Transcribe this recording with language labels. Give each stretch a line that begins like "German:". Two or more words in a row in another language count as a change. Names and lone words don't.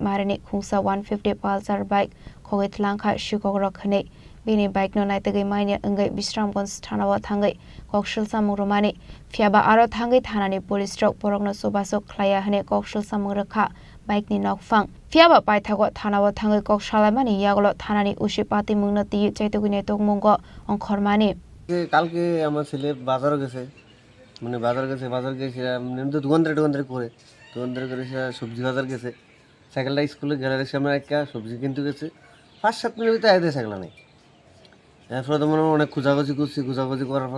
Kok Borok: Marini Khungsa 150 Pulsar Bike Khogit Langkha Shikokrok Khane Bini Bike no Naitagai Mainia Angai Bisramgonj Thanawa Thangai Kokshilsa Murumani Fiaba Aro Thangai Thanani Police Trok Porokno Subasok Khlaya Hane Kokshilsa Mungrakha Bike ni Nokfang Fiaba Paithago Thanawa Thangai Kokshalamani Yagolo Thanani Ushipati Mungna Ti Chaitugune Tongmongo Onkhormani
Bangla: কালকে আমার ছেলে বাজারে গেছে বাজার গেছে তো দোকানদারে করে সে সবজি বাজার গেছে সাইকেলটা স্কুলে গ্যালারির সামনে একটা সবজি কিনতে গেছে 5-7 মিনিট ভিতরে আইতে সাইকেল নেই এরপরে তো মনে অনেক খোঁজাখুঁজি করার পর